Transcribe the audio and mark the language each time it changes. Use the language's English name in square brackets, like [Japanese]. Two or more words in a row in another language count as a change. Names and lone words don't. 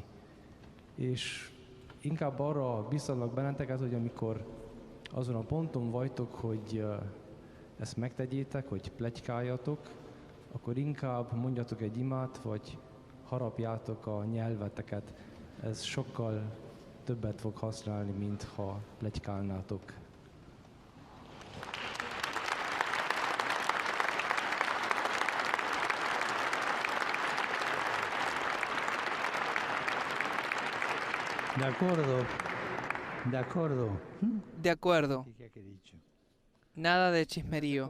[Hungarian] És inkább arra biztatlak benneteket, hogy amikor azon a ponton vagytok, hogy ezt megtegyétek, hogy pletykáljatok, akkor inkább mondjatok egy imát, vagy harapjátok a nyelveteket. Ez sokkal többet fog használni, mint ha pletykálnátok. [Spanish] De acuerdo. De acuerdo. De acuerdo. Nada de chismerío.